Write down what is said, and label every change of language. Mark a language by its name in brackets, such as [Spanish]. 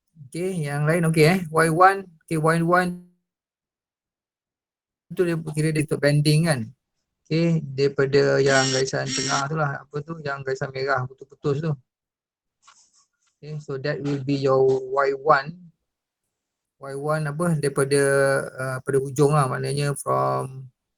[Malay] Okay, yang lain okay Y1, okay Y1 tu dia kira dia untuk bending kan. Okay, daripada yang garisan tengah tu lah, apa tu, yang garisan merah putus-putus tu. [English] Okay, so that will be your Y1. [Malay] Y1 apa, daripada pada hujung lah, maknanya from